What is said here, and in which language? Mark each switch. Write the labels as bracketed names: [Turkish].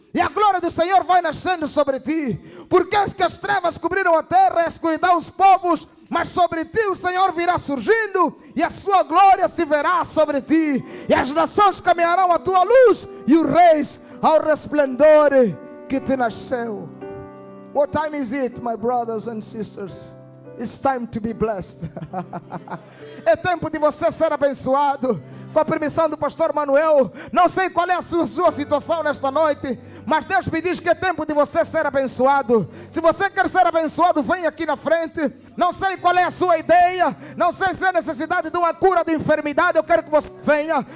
[Portuguese] E a glória do Senhor vai nascendo sobre ti. Porque as que as trevas cobriram a terra e a escuridão os povos, mas sobre ti o Senhor virá surgindo, e a sua glória se verá sobre ti. E as nações caminharão à tua luz, e os reis ao resplendor que te nasceu. [English] What time is it, my brothers and sisters? It's time to be blessed. [Portuguese] É tempo de você ser abençoado. com a permissão do pastor Manuel. Não sei qual é a sua situação nesta noite, mas Deus me diz que é tempo de você ser abençoado. Se você quer ser abençoado, vem aqui na frente. Não sei qual é a sua ideia, não sei se é necessidade de uma cura de enfermidade, eu quero que você venha.